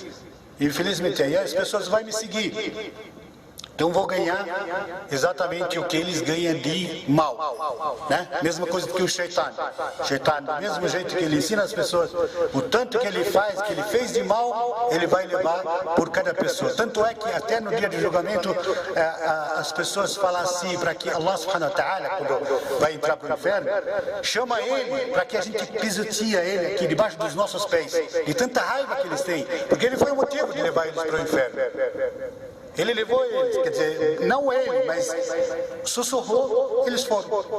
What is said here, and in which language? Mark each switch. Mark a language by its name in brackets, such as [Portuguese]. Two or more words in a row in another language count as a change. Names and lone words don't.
[Portuguese] Infelizmente, aí as pessoas vão me seguir. Então vou ganhar exatamente o que eles ganham de mal, né? Mesma coisa que o Shaitan. Shaitan, do mesmo jeito que ele ensina as pessoas, o tanto que ele faz, que ele fez de mal, ele vai levar por cada pessoa. Tanto é que até no dia do julgamento, as pessoas falam assim, para que [Arabic] الله سبحانه وتعالى, [Portuguese] quando vai entrar para o inferno, chama ele para que a gente pisoteia ele aqui debaixo dos nossos pés, de tanta raiva que eles têm, porque ele foi o motivo de levar eles para o inferno. Ele levou eles, quer dizer, não ele, mas sussurrou, eles foram.